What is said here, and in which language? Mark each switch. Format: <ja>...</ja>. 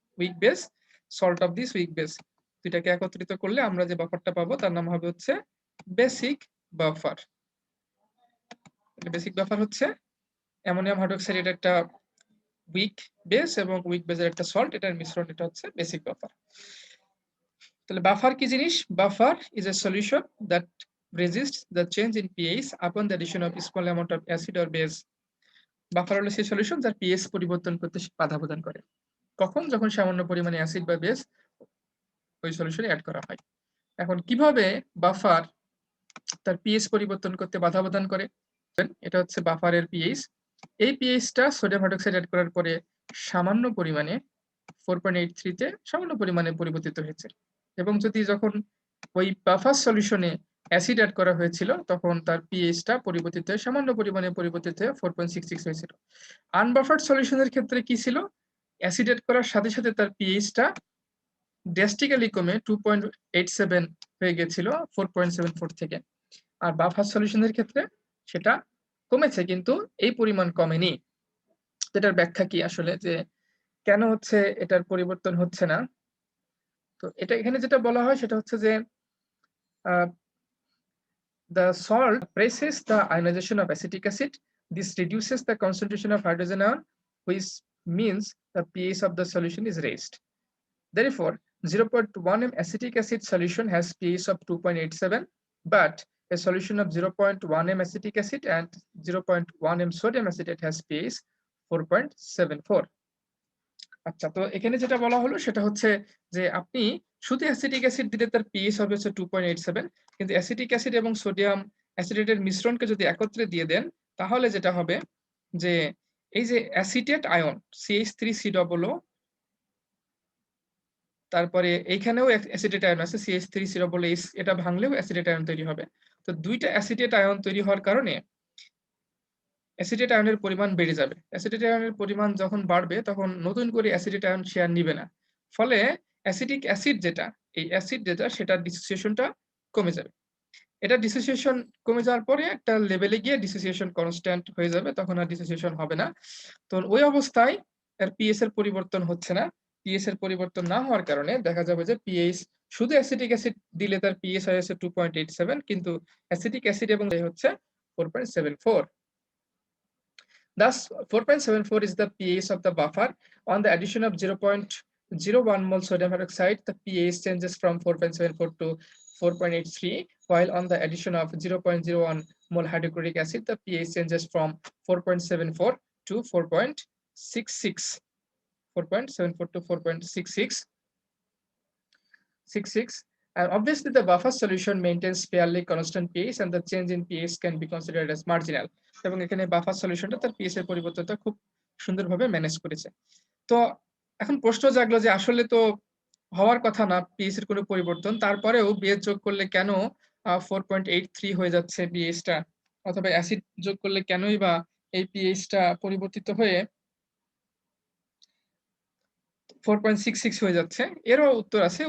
<bn>Week base, salt of this week base, দুইটাকে একত্রিত করলে আমরা যে বাফারটা পাবো তার নাম হবে হচ্ছে বেসিক বাফার। বেসিক বাফার হচ্ছে অ্যামোনিয়াম হাইড্রোক্সাইডের একটা উইক বেস এবং উইক বেসের একটা সল্ট, এটার মিশ্রণ, এটা হচ্ছে বেসিক বাফার। তাহলে বাফার কি জিনিস?</bn> <en>Buffer is a solution that resists the change in pH upon the addition of small amount of acid or base.</en> <bn>Buffer হলো সেই সলিউশন যার pH পরিবর্তন করতে বাধা প্রদান করে। কখন? যখন সামান্য পরিমাণে অ্যাসিড বা বেস ওই সলিউশনে অ্যাড করা হয়। এখন কিভাবে বাফার তার pH পরিবর্তন করতে বাধা প্রদান করে? এটা হচ্ছে বাফারের pH। এই pH-টা সোডিয়াম হাইড্রোক্সাইড অ্যাড করার পরে সামান্য পরিমাণে 4.83 তে সামান্য পরিমাণে পরিবর্তিত হয়েছে, এবং যখন ওই বাফার সলিউশনে অ্যাসিড অ্যাড করা হয়েছিল তখন তার pH-টা পরিবর্তিত হয়ে সামান্য পরিমাণে পরিবর্তিত হয়ে 4.66 হয়েছিল। আনবাফার্ড সলিউশনের ক্ষেত্রে কি ছিল? অ্যাসিড অ্যাড করার সাথে সাথে তার pH-টা ড্রাস্টিক্যালি কমে 2.87 হয়ে গেছিল 4.74 থেকে। আর বাফার সলিউশনের ক্ষেত্রে সেটা কমেছে কিন্তু এই পরিমাণ কমেনি। এটার ব্যাখ্যা কি আসলে, যে কেন হচ্ছে এটার পরিবর্তন হচ্ছে না? তো এটা এখানে যেটা বলা হয় সেটা হচ্ছে যে</bn> <en>the salt presses the ionization of acetic acid. This reduces the concentration of hydrogen ion, which means the pH of the solution is raised. Therefore, 0.1 m acetic acid solution has pH of 2.87, but a solution of 0.1 m acetic acid and 0.1 m sodium acetate has pH 4.74.</en> <bn>আচ্ছা, তো এখানে যেটা বলা হলো সেটা হচ্ছে যে আপনি শুধু অ্যাসিটিক অ্যাসিড দিলে তার pH হবে হচ্ছে 2.87, কিন্তু অ্যাসিটিক অ্যাসিড এবং সোডিয়াম অ্যাসিটেটের মিশ্রণকে যদি একত্রে দিয়ে দেন তাহলে যেটা হবে যে এই যে অ্যাসিটেট আয়ন CH3COO, তারপরে এইখানেও অ্যাসিটেট আয়ন আছে CH3COOH, এটা ভাঙলেও অ্যাসিটেট আয়ন তৈরি হবে। তো দুইটা অ্যাসিটেট আয়ন তৈরি হওয়ার কারণে অ্যাসিটেট আয়নের পরিমাণ বেড়ে যাবে। অ্যাসিটেট আয়নের পরিমাণ যখন বাড়বে তখন নতুন করে অ্যাসিটেট আয়ন শেয়ার নিবে না। ফলে অ্যাসিটিক অ্যাসিড যেটা, এই অ্যাসিড যেটা সেটার ডিসোসিয়েশনটা কমে যাবে। এটা ডিসোসিয়েশন কমে যাওয়ার পরে একটা লেভেলে গিয়ে ডিসোসিয়েশন কনস্ট্যান্ট হয়ে যাবে, তখন আর ডিসোসিয়েশন হবে না। তো ওই অবস্থায় এর pH এর পরিবর্তন হচ্ছে না। pH এর পরিবর্তন না হওয়ার কারণে দেখা যাবে যে pH শুধু অ্যাসিটিক অ্যাসিড দিলে তার pH হয়ে আছে 2.87, কিন্তু অ্যাসিটিক অ্যাসিড এবং হচ্ছে 4.74।</bn> <en>Thus, 4.74 is the pH of the buffer. On the addition of 0.01 mol sodium hydroxide, the pH changes from 4.74 to 4.83, while on the addition of 0.01 mol hydrochloric acid, the pH changes from 4.74 to 4.66. 4.74 to 4.66. And obviously, the buffer solution maintains fairly constant pH, and the change in pH can be considered as marginal.</en> <bn>এবং এখানে buffer সলিউশনটা তার pH এর পরিবর্তনটা খুব সুন্দরভাবে manage করেছে। তো এখন প্রশ্ন জাগলো যে আসলে তো হওয়ার কথা না pH এর কোনো পরিবর্তন, তারপরেও বেস যোগ করলে কেন 4.83 হয়ে যাচ্ছে pH টা, অথবা অ্যাসিড যোগ করলে কেনই বা এই pH টা পরিবর্তিত হয়ে 4.66 হয়ে যাচ্ছে? এরও উত্তর আছে।</bn>